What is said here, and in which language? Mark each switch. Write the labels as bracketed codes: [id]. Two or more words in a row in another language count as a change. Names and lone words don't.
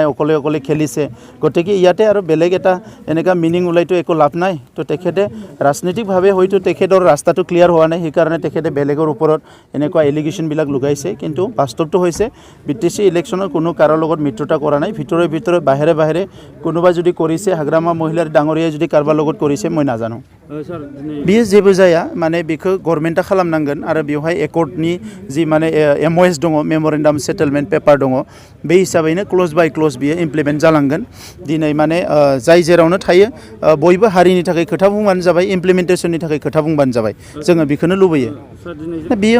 [as] অকলে অকলে খেলিছে গতিকে ইয়াতে আৰু বেলেগ এটা এনেকা মিনিং উলাইতো একো লাভ নাই তো তেখেতে ৰাজনৈতিকভাৱে হয়তো তেখেতৰ ৰাস্তাটো ক্লিয়াৰ হোৱা নাই সেইকাৰণে তেখেতে বেলেগৰ ওপৰত এনেকুৱা এলিগেশন বিলাক লগাইছে কিন্তু বাস্তৱটো হৈছে বিটিসি ইলেকশ্যনৰ কোনো কাৰো লগত মিত্ৰতা কৰা নাই ভিতৰে বাহিৰে কোনোবা যদি কৰিছে হাগ্ৰামা মহিলাৰ ডাঙৰীয়া যদি কাৰোবাৰ লগত কৰিছে মই নাজানো [brx] बियो जेबो जाया माने बेखौ गभर्नमेन्टआ खालामनांगोन आरो बेवहाय एकर्डनि जि माने एमओएस दङ मेमोरेन्डाम सेटलमेन्ट पेपार दङ बे हिसाबैनो क्लोज बाय क्लोज बियो इमप्लिमेन्ट जालांगोन दिनै माने जाय जेरावनो थायो बयबो हारिनि थाखाय खोथा बुंबानो जाबाय इमप्लिमेन्टेसननि थाखाय खोथा बुंबानो जाबाय जोङो बेखौनो लुबैयो बियो